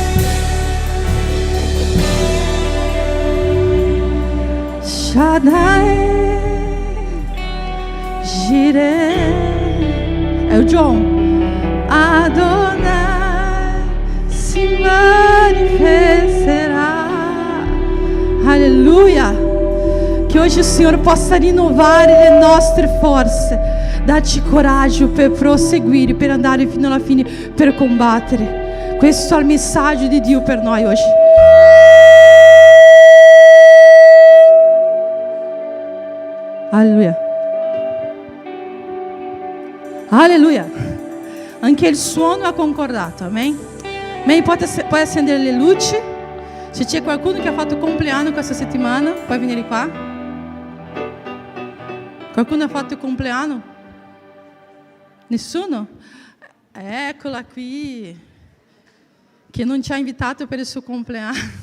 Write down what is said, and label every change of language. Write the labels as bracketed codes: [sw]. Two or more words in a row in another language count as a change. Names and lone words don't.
[pt] Shaddai, Jireh, é o John. Adonai se manifestará. Aleluia. Que hoje o Senhor possa [it] rinnovar le nostre forze, darci coraggio per proseguire, per andare fino alla fine, per combattere. Questo è il messaggio di Dio per noi oggi. [pt] Aleluia. Aleluia. [it] Anche il suono ha concordato, [pt] amém? Amém? Pode [it] acendere le luci. Se c'è qualcuno che ha fatto compleanno questa settimana, puoi venire qua. Qualcuno ha fatto il compleanno? Nessuno? Eccola qui, che non ci ha invitato per il suo compleanno.